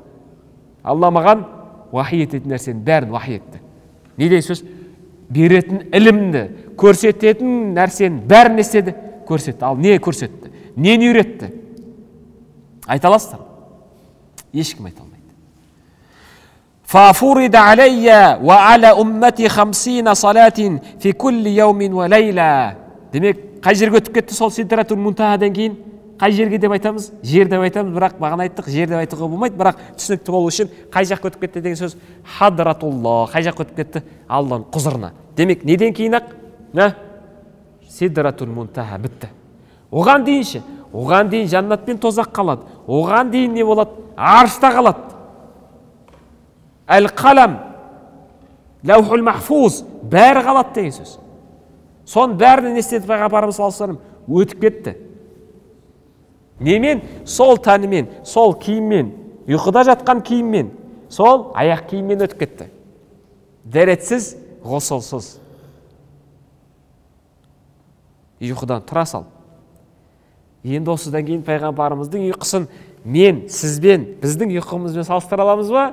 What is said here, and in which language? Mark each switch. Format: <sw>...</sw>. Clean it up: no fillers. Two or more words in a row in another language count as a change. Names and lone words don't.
<kk>Алла маған вахи ететін нәрсені бәрін вахи етті. Не деген сөз? Беретін ілімді, көрсететін нәрсені бәрін не істеді? Көрсетті. Ал не көрсетті? Нені үйретті? Айта аласыздар? Ешкім айта алмайды.</kk> <ar>فَفُرِضَ عَلَيَّ وَعَلَى أُمَّتِي 50 صَلَاةٍ فِي كُلِّ يَوْمٍ وَلَيْلَةٍ.</ar> <kk>Демек, қай жерге өтіп кетті сол Сидратул Мунтахадан кейін? Қай жерге деп айтамыз? Жер деп айтамыз, бірақ бағана айттық, жер деп айтуға болмайды, бірақ түсінікті болу үшін қай жаққа өтіп кетті деген сөз? Хадратулла. Қай жаққа өтіп кетті? Алланың құзырына. Демек, неден кейін-ақ? Сидратул Мунтаха бітті. Оған дейінші, оған дейін жаннат пен тозақ қалады. Оған дейін не болады? Аршта қалады. Әл-қалам,</kk> <ar>اللوح المحفوظ,</ar> <kk>бәрі қалады деген сөз. Сон бәрін не істеді Пайғамбарымыз</kk> <ar>صلى الله عليه وسلم?</ar> <kk>Өтіп кетті. Немен? Сол тәнімен, сол киіммен, ұйқыда жатқан киіммен, сол аяқ киіммен өтіп кетті. Дәретсіз, ғұсылсыз. Ұйқыдан тұра сал. Енді осыдан кейін Пайғамбарымыздың ұйқысын мен, сізбен, біздің ұйқымызбен салыстыра аламыз ба?</kk>